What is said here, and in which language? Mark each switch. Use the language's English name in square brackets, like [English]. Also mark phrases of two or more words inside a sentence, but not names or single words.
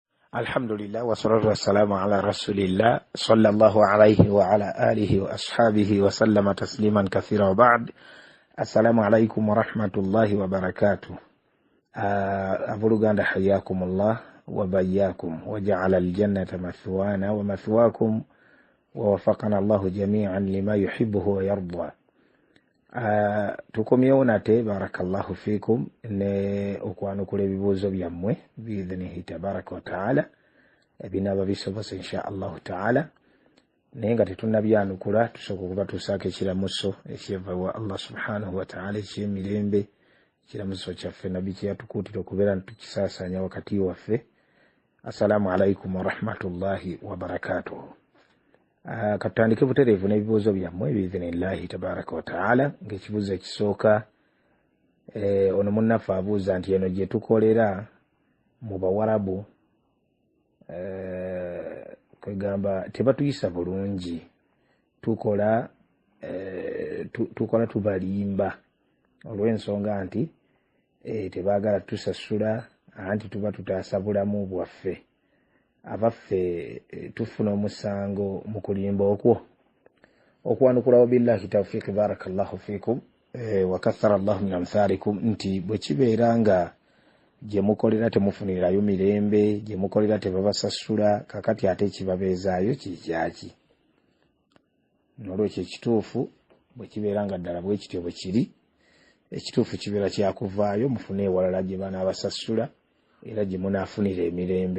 [Arabic] الحمد لله والصلاة والسلام على رسول الله صلى الله عليه وعلى آله وأصحابه وسلم تسليما كثيرا وبعد. السلام عليكم ورحمة الله وبركاته. Abuluganda حياكم الله وبياكم وجعل الجنة مثوانا ومثواكم ووفقنا الله جميعا لما يحبه ويرضى. [Ganda] Tukomyewo nate [Arabic] بارك الله فيكم [Ganda] ne okwanukula ebibuuzo byammwe [Arabic] بإذنه تبارك وتعالى [Ganda] ebinaaba bisobose [Arabic] إن شاء الله تعالى [Ganda] naye nga tetunnabyanukula tusooka okubatuusaako ekiramuso ekyeva wa Allah [Arabic] سبحانه وتعالى [Ganda] eky'emirembe ekiramuso kyaffe nabbi kye yatukuutira okubeera nitukisaasanya wakati waffe. [Arabic] السلام عليكم ورحمة الله وبركاته. [Ganda] Katandike butereevu n'ebibuuzo byammwe [Arabic] بإذن الله تبارك وتعالى. [Ganda] Ng'ekibuuzo ekisooka ono munnaffe abuuza nti eno gye tukolera mu Bawarabu kwegamba tebatuyisa bulungi, tukola tubalimba olw'ensonga nti tebaagala tusasula anti tuba tutaasa bulamu bwaffe. Abaffe tufuna omusango mu kulimba okwo. Okwanukulawo [Arabic] بالله التوفيق بارك الله فيكم وكثر الله من أمثالكم [Ganda] nti bwe kibeera nga gye mukolera temufunirayo mirembe, gye mukolera tebabasasula, kakati ate ekibabeezaayo kikyaki? Nolwekyo ekituufu bwe kibeera nga ddala bwe kityo bwe kiri, ekituufu kibeera kyakuvaayo mufune ewalala gye banaabasasula era gye munaafunira emirembe.